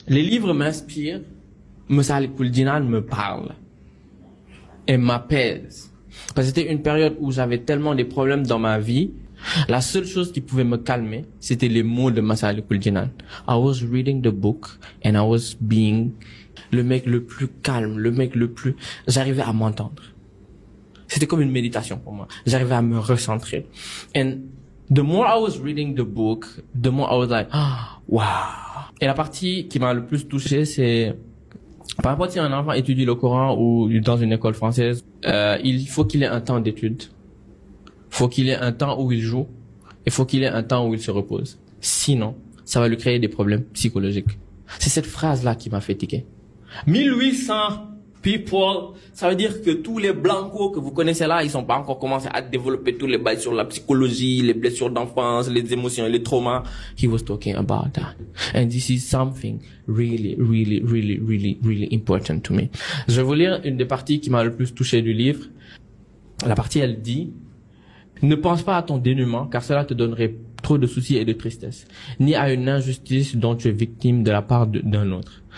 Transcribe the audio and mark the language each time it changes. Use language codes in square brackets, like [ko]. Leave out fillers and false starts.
[fr] Les livres m'inspirent, Massalikul Jinan me parle et m'apaise. Parce que c'était une période où j'avais tellement de problèmes dans ma vie. La seule chose qui pouvait me calmer, c'était les mots de Massalikul Jinan. [en] I was reading the book and I was being [fr] le mec le plus calme, j'arrivais à m'entendre. C'était comme une méditation pour moi. J'arrivais à me recentrer. [en] And the more I was reading the book, the more I was like, wow. [fr] Et la partie qui m'a le plus touché, c'est par rapport si un enfant étudie le Coran ou dans une école française, il faut qu'il ait un temps d'étude. Faut qu'il ait un temps où il joue. Il faut qu'il ait un temps où il se repose. Sinon, ça va lui créer des problèmes psychologiques. C'est cette phrase-là qui m'a fait tiquer. 1800 people, ça veut dire que tous les blancos que vous connaissez là, ils sont pas encore commencé à développer tous les bails sur la psychologie, les blessures d'enfance, les émotions, les traumas. [en] He was talking about that. And this is something really, really, really, really, really important to me. [fr] Je vais vous lire une des parties qui m'a le plus touché du livre. La partie, elle dit: ne pense pas à ton dénuement, car cela te donnerait trop de soucis et de tristesse, ni à une injustice dont tu es victime de la part d'un autre.